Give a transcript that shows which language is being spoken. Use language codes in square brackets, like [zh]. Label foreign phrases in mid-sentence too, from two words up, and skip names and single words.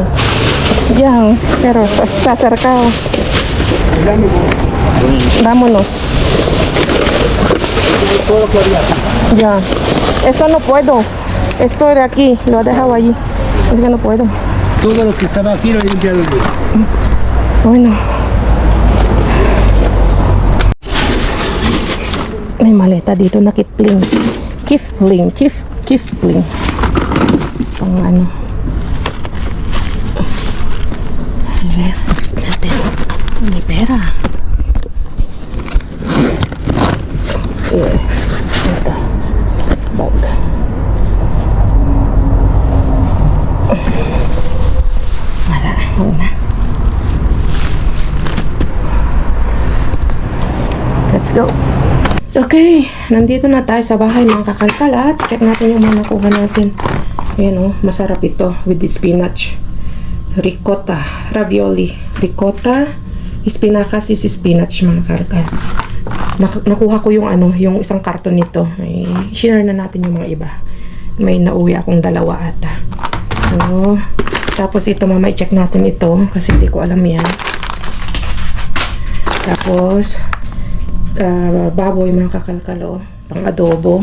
[es] Ya, pero está cercado. Vámonos. Todo claridad. Ya. Esto no puedo. Esto de aquí, lo he dejado allí. Es que no puedo. Todo lo que estaba aquí lo he limpiado yo. Bueno. [tl] May maleta dito na Kipling. Kipling. Pang ano. [es] A ver, [tl] natin. May pera. Ito. Bag. Wala. Una. [en] Let's go. [tl] Okay, nandito na tayo sa bahay mga kakalkal at check natin yung mga nakuha natin. Ayan o, masarap ito [en] with the spinach. [tl] Ricotta, ravioli. Ricotta, espinacas [en] is spinach [tl] mga kakalkal. Nakuha ko yung ano, yung isang karton nito. Ay, share na natin yung mga iba. May nauwi akong dalawa ata. So, tapos ito mamay check natin ito kasi hindi ko alam yan. Tapos baboy mga kakalkalo, pang adobo.